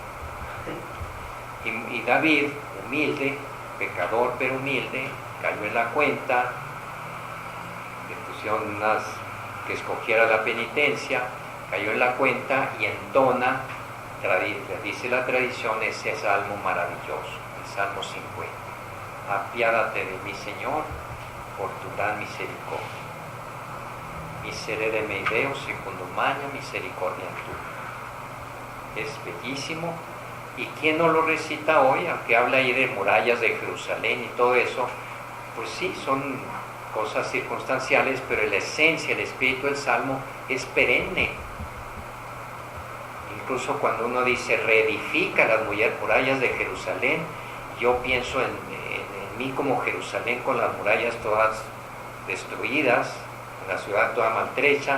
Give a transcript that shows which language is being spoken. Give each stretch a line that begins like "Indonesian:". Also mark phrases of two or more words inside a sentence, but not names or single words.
Spanish: Y David, humilde, pecador pero humilde, cayó en la cuenta, le pusieron que escogiera la penitencia, cayó en la cuenta y entona, dice la tradición, ese salmo maravilloso, el Salmo 50. Apiádate de mí, Señor, por tu gran misericordia.
Latin: Miserere mei Deus, secundo magna misericordia tua.
Spanish: Es bellísimo. ¿Y quién no lo recita hoy? Aunque habla ahí de murallas de Jerusalén y todo eso, pues sí, son cosas circunstanciales, pero la esencia, el espíritu del Salmo es perenne. Incluso cuando uno dice reedifica las murallas de Jerusalén, yo pienso en mí como Jerusalén con las murallas todas destruidas, la ciudad toda maltrecha.